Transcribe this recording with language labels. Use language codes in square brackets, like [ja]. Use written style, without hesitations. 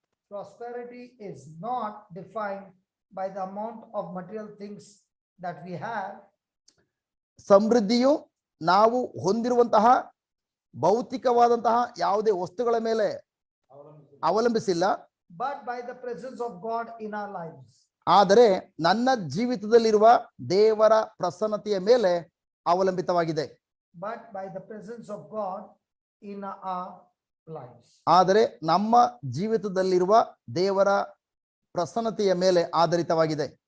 [en] Prosperity is not defined by the amount of material things that we have. [kn] ಸಮೃದ್ಧಿಯು ನಾವು ಹೊಂದಿರುವಂತಹ ಭೌತಿಕವಾದಂತಹ ಯಾವುದೇ ವಸ್ತುಗಳ ಮೇಲೆ ಅವಲಂಬಿಸಿಲ್ಲ, [en] but by the presence of God in our lives. [kn] ಆದರೆ ನನ್ನ ಜೀವಿತದಲ್ಲಿರುವ ದೇವರ ಪ್ರಸನ್ನತೆಯ ಮೇಲೆ ಅವಲಂಬಿತವಾಗಿದೆ. [en] But by the presence of God in our lives. [kn] ಆದರೆ ನಮ್ಮ ಜೀವಿತದಲ್ಲಿರುವ ದೇವರ ಪ್ರಸನ್ನತೆಯ ಮೇಲೆ ಆಧಾರಿತವಾಗಿದೆ.